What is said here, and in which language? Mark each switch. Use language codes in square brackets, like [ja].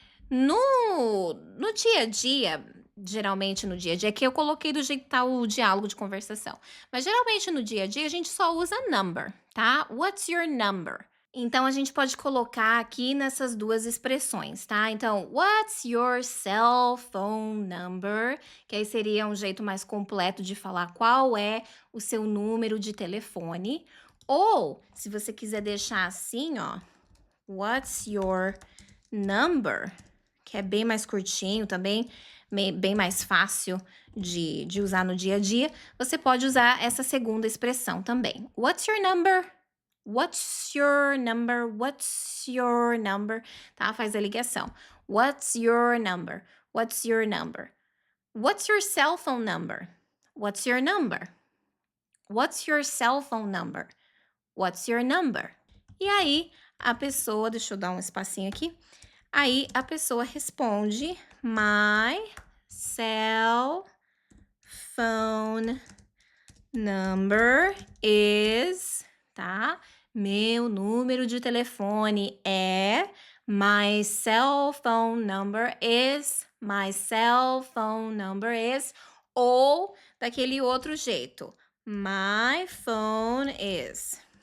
[pt] No dia a dia, geralmente no dia a dia, que eu coloquei do jeito que tá o diálogo de conversação, mas geralmente no dia a dia a gente só usa number, tá? [en] What's your number? [pt] Então, a gente pode colocar aqui nessas duas expressões, tá? [en] Então, what's your cell phone number? [pt] Que aí seria um jeito mais completo de falar qual é o seu número de telefone. Ou, se você quiser deixar assim, ó, [en] what's your number? [pt] Que é bem mais curtinho também, bem mais fácil de usar no dia a dia, você pode usar essa segunda expressão também. [en] What's your number? What's your number? What's your number? [pt] Tá? Faz a ligação. [en] What's your number? What's your number? What's your cell phone number? What's your number? What's your cell phone number? What's your number? [pt] E aí, a pessoa, deixa eu dar um espacinho aqui. Aí, a pessoa responde: [en] my cell phone number is, [pt] tá? Meu número de telefone é, [en] my cell phone number is, [pt] my cell phone number is, ou daquele outro jeito, [en] my phone is.